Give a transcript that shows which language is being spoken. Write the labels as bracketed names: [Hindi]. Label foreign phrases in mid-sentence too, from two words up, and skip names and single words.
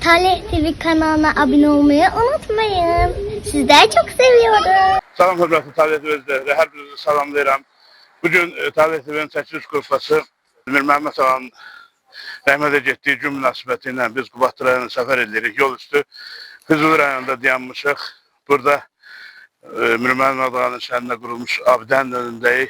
[Turkish] Talih TV kanalına abone olmayı unutmayın. Sizleri çok seviyorum. [Azerbaijani] Salam hörmətli Talih TV izləyiciləri, hər birinizi salamlayıram. Bugün Talih TV'nin çəkiliş qrupası Mir Məhəmməd ağanın rəhmətə getdiyi gün münasibəti ilə biz Qubadlı rayonuna səfər edirik. Yol üstü Füzuli rayonunda dayanmışıq. Burada Mir Məhəmməd ağanın şəhərində qurulmuş abidənin önündəyik.